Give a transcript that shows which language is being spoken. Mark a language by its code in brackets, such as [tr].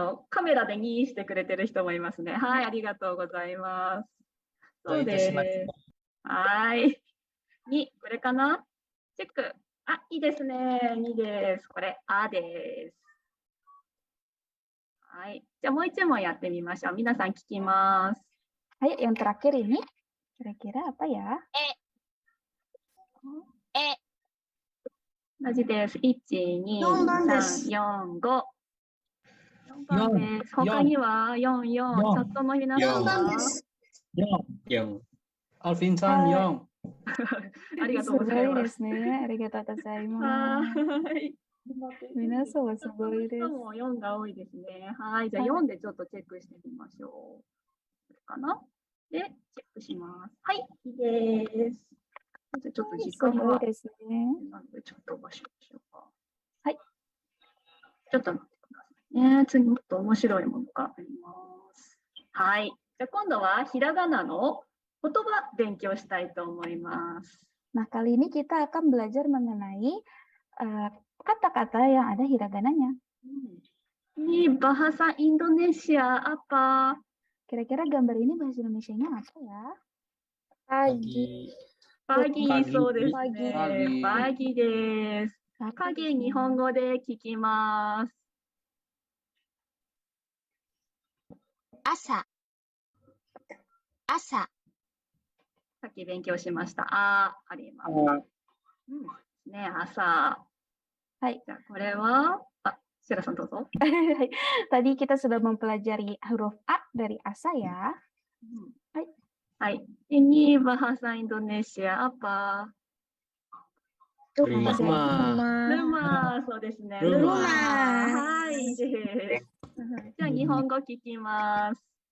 [ja] カメラで2してくれてる人もいますね。はい、ありがとうございます。そうです。はい。2、これかな？チェック。いいですね。2です。これ、です。はい。じゃあもう一問やってみましょう。皆さん聞きます。 [id] Ayo, yang terakhir ini kira-kira apa ya? [ja] 同じです。1、2、3、4、5。 4番です。他には4、4。チャットの皆さんは 4。アルフィンさん4。ありがとうございます。すごいですね。ありがとうございます。はい。皆さんはすごいです。も4が多いですね。はい。じゃあ4でちょっとチェックしてみましょう。これかな？で、チェックします。はい、いいです。ちょっと時間がですね。なのでちょっと飛ばしましょうか。はい。ちょっと待ってくださいね。次もっと面白いものがあります。はい。じゃあ今度はひらがなの言葉勉強したいと思います。 [id] Nah, kali ini kita akan belajar mengenai kata-kata yang ada hiragananya. Ini bahasa Indonesia apa? Kira-kira gambar ini bahasa Indonesianya apa ya? Pagi. [ja] Pagi、そうですね。Pagiです。影、日本語で聞きます。朝。さっき勉強しました。あります。ね、朝。はい。じゃあこれは、シラさんどうぞ。 [id] Tadi kita sudah mempelajari huruf A dari asa ya. [ja] はい。はい。 [id] Ini bahasa Indonesia apa? Rumah. [ja] Rumah、そうですね。 [id] Rumah。 [ja] はい、いいです。じゃあ、日本語聞きます。